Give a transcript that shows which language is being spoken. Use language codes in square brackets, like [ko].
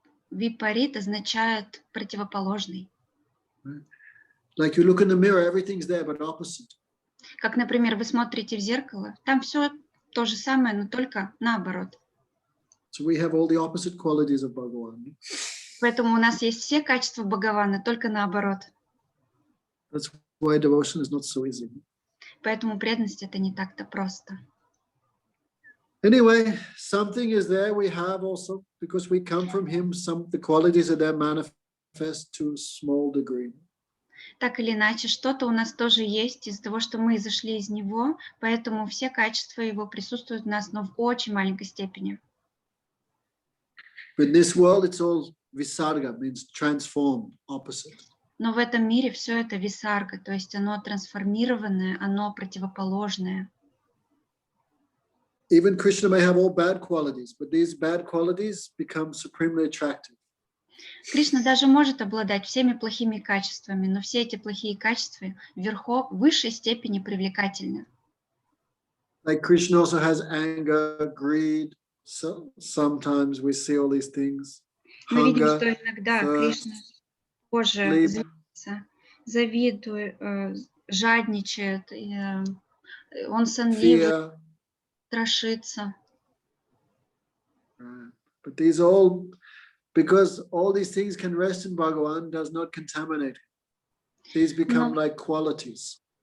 [ru] Випарит означает противоположный. [en] Right? Like you look in the mirror, everything's there, but opposite. [ru] Как, например, вы смотрите в зеркало, там все то же самое, но только наоборот. [en] So we have all the opposite qualities of Bhagavan. [ru] Поэтому у нас есть все качества Бхагавана, только наоборот. [en] That's why devotion is not so easy. [ru] Поэтому преданность это не так-то просто. [en] Anyway, something is there we have also, because we come from him, the qualities are there manifest to a small degree. [ru] Так или иначе, что-то у нас тоже есть из-за того, что мы изошли из него, поэтому все качества его присутствуют в нас, но в очень маленькой степени. [en] But in this world, it's all visarga, means transformed, opposite. [ru] Но в этом мире все это висарга, то есть оно трансформированное, оно противоположное. [en] Even Krishna may have all bad qualities, but these bad qualities become supremely attractive. [ru] Кришна даже может обладать всеми плохими качествами, но все эти плохие качества в высшей степени привлекательны. [en] Like Krishna also has anger, greed. So sometimes we see all these things. [ru] Мы видим, [en] Hunger, [ru] что иногда [en] thirst, [ru] Кришна тоже [en] sleep. [ru] злится, завидует, жадничает, он сонливый, [en] Fear. [ru] страшится. [en] Right. But these all, because all these things can rest in Bhagavan, does not contaminate. These become like qualities.